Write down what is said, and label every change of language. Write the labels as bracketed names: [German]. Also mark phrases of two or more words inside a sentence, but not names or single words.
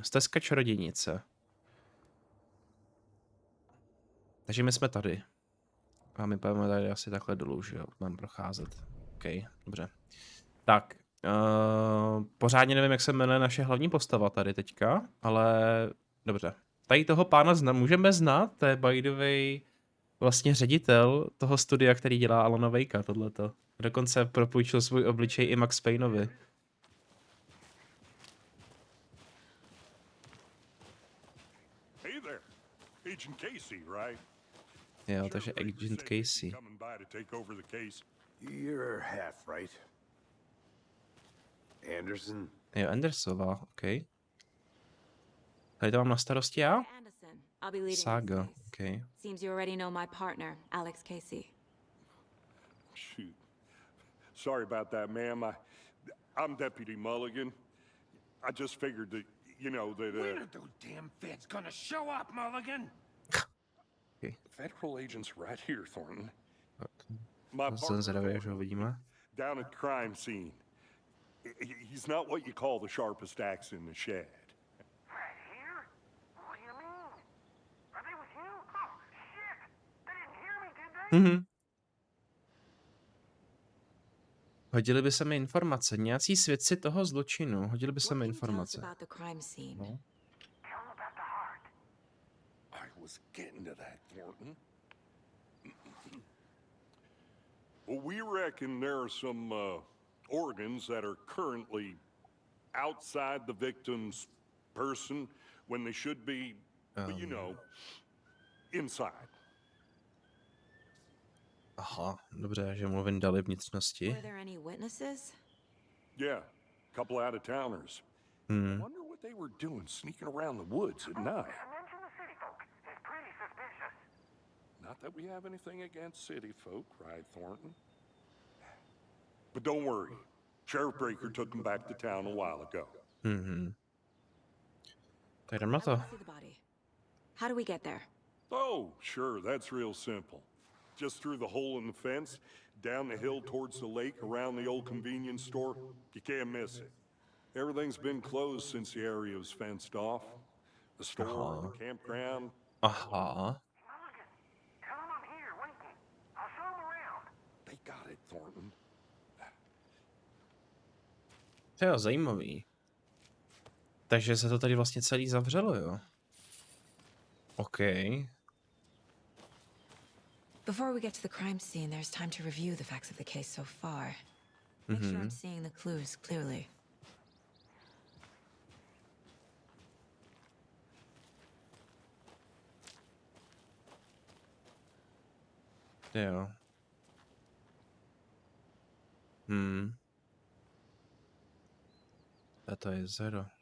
[Czech] Stezka čarodějnice. Takže my jsme tady. A my půjdeme tady asi takhle dolů, že jo? Mám procházet. OK, dobře. Tak. Pořádně nevím, jak se jmenuje naše hlavní postava tady teďka, ale dobře. Tady toho pána můžeme znát, to je [English] by the way [Czech] vlastně ředitel toho studia, který dělá Alana Wakea, tohleto. Dokonce propůjčil svůj obličej i Max Payneovi. [English] Hey there, Agent Casey, right? [Czech] Jo, takže Agent Casey. [English] Coming by to take over the case. You're half right. Anderson? [Czech] Jo, Andersová, OK. Tady to mám na starosti já? [English] Anderson. I'll be leading this Saga, case. OK. Seems you already know my partner, Alex Casey. Shoot. Sorry about that, ma'am. I'm Deputy Mulligan. I just figured that, you know, that, When are those damn feds gonna show up, Mulligan? federal agent's right here, Thornton. My [Czech] Jsem [English] partner, [Czech] zvědavý, až ho uvidíme. [English] down at crime scene. He's not what you call the sharpest axe in the shed. Right here? What do you mean? Are they with you? Oh, shit! They didn't hear me, did they? [Czech] Hodili by se mi informace. Nějací svědci toho zločinu. Hodili by se mi [English] What can you tell us [Czech] informace. [English] about the crime scene? No. Tell them about the heart. I was getting to that, Thornton. Well, we reckon there are some organs that are currently outside the victim's person when they should be, you know, inside. [Czech] Aha, dobře, že mu vyndali vnitřnosti. [English] Were there any witnesses? Yeah, a couple out-of-towners. I wonder what they were doing sneaking around the woods at night. Mention the city folk. It's pretty suspicious. Not that we have anything against city folk, right, Thornton? But don't worry. Sheriff Breaker took them back to town a while ago. [Czech] Tak jdem na [English] I [Czech] to. [English] want to see the body. How do we get there? Oh, sure, that's real simple. Just through the hole in the fence, down the hill towards the lake, around the old convenience store. You can't miss it. Everything's been closed since the area was fenced off. The store, the campground. Aha. Mulligan, tell them I'm here waiting. I'll show them around. They got it, Thornton. [Czech] To je zajímavý. Takže se to tady vlastně celý zavřelo, jo? OK. [English] Before we get to the crime scene, there's time to review the facts of the case so far. Make sure I'm seeing the clues clearly. [Czech] Jo. A to je jezero.